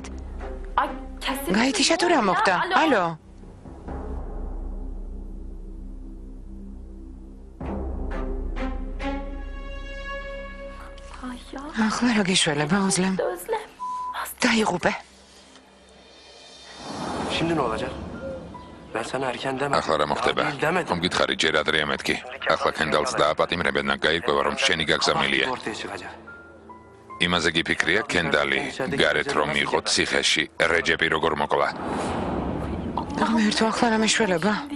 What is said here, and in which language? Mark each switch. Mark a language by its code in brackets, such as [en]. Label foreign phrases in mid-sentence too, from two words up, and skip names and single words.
[ka] გაითიშა თუ რა მოხდა? ალო. ახლა რა გიშველება, ოზლემ? დაიღუპე. [tr] Şimdi ne olacak? Ben sana erken demedim. [ka] ახლა რა მოხდება? [tr] Demedim. [ka] ხომ გითხარი ჯერ ადრე ამეთქი? ახლა კენდალს დააპატიმრებენ და გაირკვევა რომ შენი გაგზავნილია. [tr] Ortaya çıkacak. [ka] იმაზე გიფიქრია კენდალი, გარეთ რომ იყო ციხეში, რეჯეპი როგორ მოკლა? ღმერთო, ახლა რა მეშველება?